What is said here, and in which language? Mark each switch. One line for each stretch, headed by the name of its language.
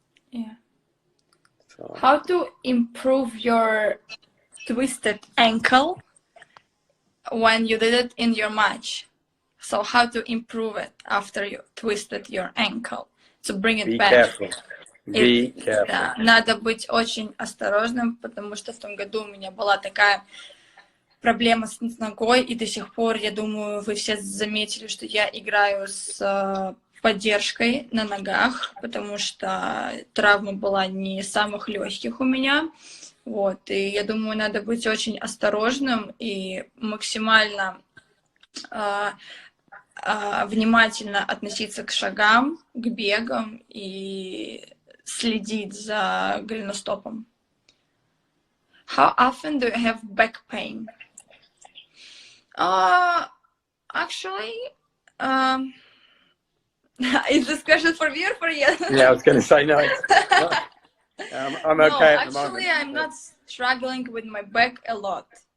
English: Yeah. So. How to improve your twisted ankle when you did it in your match? So how to improve it after you twisted your ankle? To bring it back. Careful. Be careful.
Russian: Да, надо быть очень осторожным, потому что в том году у меня была такая проблема с ногой, и до сих пор, я думаю, вы все заметили, что я играю с поддержкой на ногах, потому что травма была не из самых легких у меня. Вот, и я думаю, надо быть очень осторожным и максимально внимательно относиться к шагам, к бегам и следить за голеностопом.
English: How often do you have back pain? Actually, is this question for me or for you? Yeah, I was going to say no. I'm okay at the moment. Actually, I'm not struggling with my back a lot.